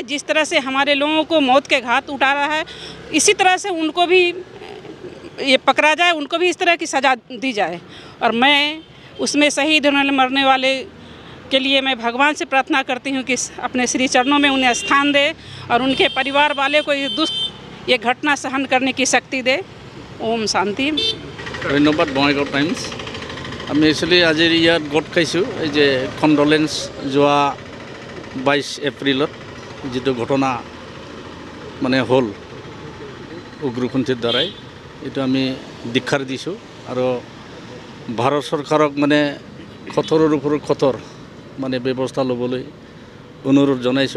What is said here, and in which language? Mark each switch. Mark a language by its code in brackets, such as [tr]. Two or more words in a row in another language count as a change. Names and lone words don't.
[hi] जिस तरह से हमारे लोगों को मौत के घाट उतारा है, इसी तरह से उनको भी ये पकड़ा जाए, उनको भी इस तरह की सज़ा दी जाए। और मैं उसमें शहीद होने मरने वाले के लिए मैं भगवान से प्रार्थना करती हूँ कि अपने श्री चरणों में उन्हें स्थान दे, और उनके परिवार वाले को ये घटना सहन करने की शक्ति दे। ओम शांति। धन्यवाद। बङाइगाव टाइम्स। [as] আমি একচুৱেলি আজি ইয়াত গোট খাইছোঁ এই যে কণ্ডলেন্স যোৱা 22 এপ্ৰিলত যিটো ঘটনা মানে হ'ল উগ্ৰপন্থীৰ দ্বাৰাই, এইটো আমি দীক্ষাৰ দিছোঁ, আৰু ভাৰত চৰকাৰক মানে কঠোৰৰ ওপৰত কঠোৰ মানে ব্যৱস্থা ল'বলৈ অনুৰোধ জনাইছোঁ।